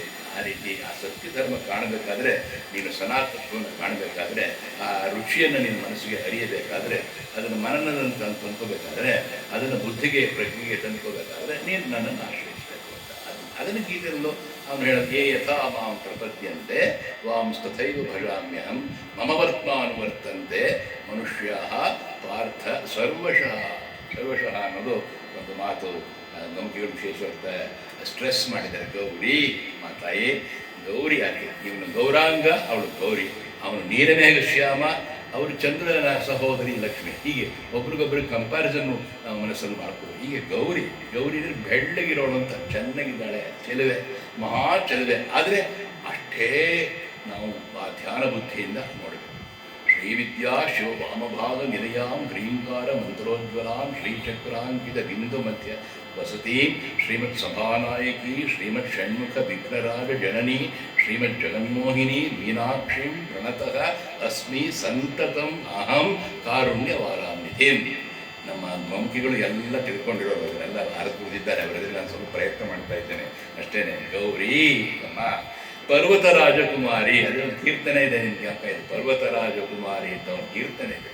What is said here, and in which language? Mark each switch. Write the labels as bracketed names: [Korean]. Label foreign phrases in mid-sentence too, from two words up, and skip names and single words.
[Kannada] ಆ ರೀತಿ ಆ ಸತ್ಯಧರ್ಮ ಕಾಣಬೇಕಾದ್ರೆ, ನೀನು ಸನಾತನತ್ವವನ್ನು ಕಾಣಬೇಕಾದ್ರೆ, ಆ ರುಚಿಯನ್ನು ನಿನ್ನ ಮನಸ್ಸಿಗೆ ಅರಿಯಬೇಕಾದ್ರೆ, ಅದನ್ನು ಮನನನ್ನು ತಂದ್ಕೋಬೇಕಾದ್ರೆ, ಅದನ್ನು ಬುದ್ಧಿಗೆ ಪ್ರಜ್ಞೆಗೆ ತಂದ್ಕೋಬೇಕಾದ್ರೆ ನೀನು ನನ್ನನ್ನು ಆಶ್ರಯಿಸಬೇಕು ಅಂತ. ಅದನ್ನು ಗೀತೆಯಲ್ಲೂ ಅವನು ಹೇಳೋದು, [Sanskrit] ಏ ಯಥಾ ಮಾಂ ಪ್ರಪದ್ಯಂತೆ ವಾಂಸ್ತಥೈವ ಭಜಾಮ್ಯಹಂ ಮಮ ವರ್ತ್ಮಾನುವರ್ತಂತೆ ಮನುಷ್ಯಾಃ ಪಾರ್ಥ ಸರ್ವಶಃ. [Kannada] ಸರ್ವಶಃ ಅನ್ನೋದು ಒಂದು ಮಾತು ಗಮಕಿಗಳು ವಿಶೇಷವಾಗ್ತಾ ಸ್ಟ್ರೆಸ್ ಮಾಡಿದ್ದಾರೆ. ಗೌರಿ ಮಾತಾಯಿ, ಗೌರಿ ಆಕೆ, ಇವನು ಗೌರಾಂಗ, ಅವಳು ಗೌರಿ. ಅವನು ನೀರಮೇಘ ಶ್ಯಾಮ, ಅವರು ಚಂದ್ರನ ಸಹೋದರಿ ಲಕ್ಷ್ಮಿ. ಹೀಗೆ ಒಬ್ರಿಗೊಬ್ರಿಗೆ ಕಂಪ್ಯಾರಿಸನ್ನು ನಾವು ಮನಸ್ಸಲ್ಲಿ ಮಾಡ್ಬೋದು. ಹೀಗೆ ಗೌರಿ ಅಂದರೆ ಬೆಳ್ಳಗಿರೋಳು ಅಂತ, ಚೆನ್ನಾಗಿದ್ದಾಳೆ, ಚೆಲುವೆ, ಮಹಾ ಚೆಲುವೆ. ಆದರೆ ಅಷ್ಟೇ ನಾವು ಆ ಧ್ಯಾನ ಬುದ್ಧಿಯಿಂದ ನೋಡಬೇಕು. [Sanskrit] ಶ್ರೀವಿದ್ಯಾ ಶಿವ ವಾಮಭಾಗ ನಿಲಯಾಂ ಹ್ರೀಂಕಾರ ಮಂತ್ರೋಜ್ವಲಾಂ ಶ್ರೀಚಕ್ರಾಂಕಿತ ಬಿಂದು ಮಧ್ಯ ವಸತೀಂ ಶ್ರೀಮತ್ ಸಭಾನಾಯಕಿ ಶ್ರೀಮತ್ ಷಣ್ಮುಖ ವಿಘ್ನರಾಜ ಜನನಿ ಶ್ರೀಮತ್ ಜಗನ್ಮೋಹಿನಿ ಮೀನಾಕ್ಷಿಂ ಪ್ರಣತಃ ಅಸ್ಮಿ ಸಂತತಂ ಅಹಂ ಕಾರುಣ್ಯವಾರಾನ್ನಿಧಿಂ. [Kannada] ನಮ್ಮ ವಂಕಿಗಳು ಎಲ್ಲ ತಿಳ್ಕೊಂಡಿರೋರು, ಅವರೆಲ್ಲ ಭಾರತ ಉಳಿದಿದ್ದಾರೆ. ಅವರಲ್ಲಿ ನಾನು ಸ್ವಲ್ಪ ಪ್ರಯತ್ನ ಮಾಡ್ತಾ ಇದ್ದೇನೆ ಅಷ್ಟೇ. ಗೌರಿ ಅಮ್ಮ ಪರ್ವತ ರಾಜಕುಮಾರಿ, ಅದೊಂದು ಕೀರ್ತನೆ ಇದೆ ನಿಮಗೆ ಅಪ್ಪ. ಇದು ಪರ್ವತ ರಾಜಕುಮಾರಿ ಅಂತ ಒಂದು ಕೀರ್ತನೆ ಇದೆ.